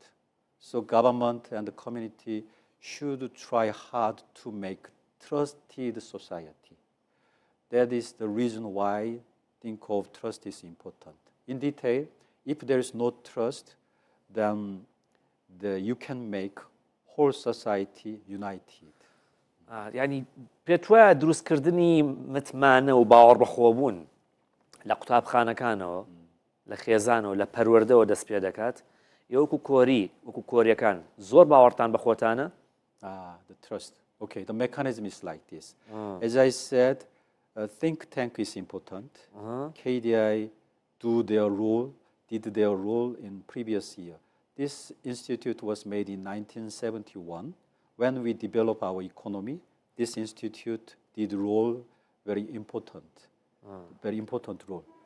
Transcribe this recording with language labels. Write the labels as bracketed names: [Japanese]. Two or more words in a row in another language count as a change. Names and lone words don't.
[English] So government and the community should try hard to make trusted society. That is the reason why I think of trust is important. In detail, if there is no trust, then you can make whole society united. [Central Kurdish] یعنی پێت وایە دروستکردنی متمانە و باوەڕ بەخۆبوون لە قوتابخانەکانەوە لە خێزانەوە لە پەروەردەوە دەست پێ دەکات وەکو کۆری وەکو کۆریەکان زۆر باوەڕتان بەخۆتانە [English] The trust. Okay, the mechanism is like this. As I said, think tank is important. KDI did their role in previous year. This institute was made in 1971 when we develop our economy, this institute did role very important role.